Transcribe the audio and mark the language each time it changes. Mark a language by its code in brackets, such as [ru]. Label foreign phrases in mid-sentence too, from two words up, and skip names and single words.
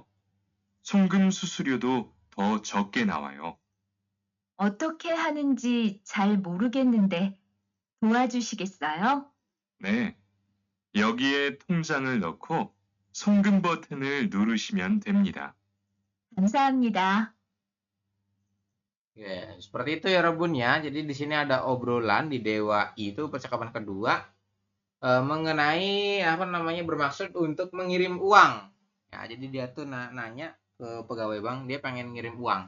[ko] 송금 수수료도 더 적게 나와요. 어떻게 하는지 잘 모르겠는데 도와주시겠어요? 네. 여기에 통장을 넣고 송금 버튼을 누르시면 됩니다. 감사합니다. [id] Ya, seperti itu ya Rebun ya. Jadi di sini ada obrolan di Dewa itu percakapan kedua mengenai bermaksud untuk mengirim uang. Ya, jadi dia tuh nanya ke pegawai bank, dia pengen ngirim uang.